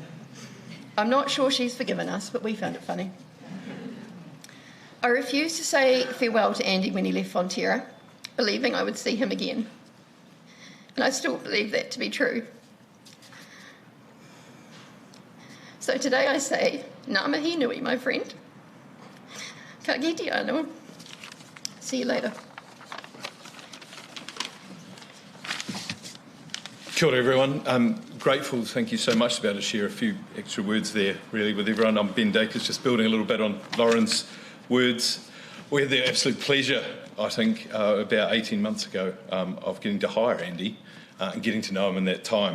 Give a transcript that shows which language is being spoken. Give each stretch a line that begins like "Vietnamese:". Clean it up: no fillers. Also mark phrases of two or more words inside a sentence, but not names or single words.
English: I'm not sure she's forgiven us, but we found it funny. I refused to say farewell to Andy when he left Fonterra, believing I would see him again. and I still believe that to be true. So today I say,
Māori: ngā mihi nui,
English: my friend.
Māori: Ka kite anō.
English: See you later.
Māori: Kia ora everyone.
English: I'm grateful, thank you so much, to be able to share a few extra words there, really, with everyone. I'm Ben Dacus, just building a little bit on Lauren's words. We had the absolute pleasure, I think, about 18 months ago, of getting to hire Andy and getting to know him in that time.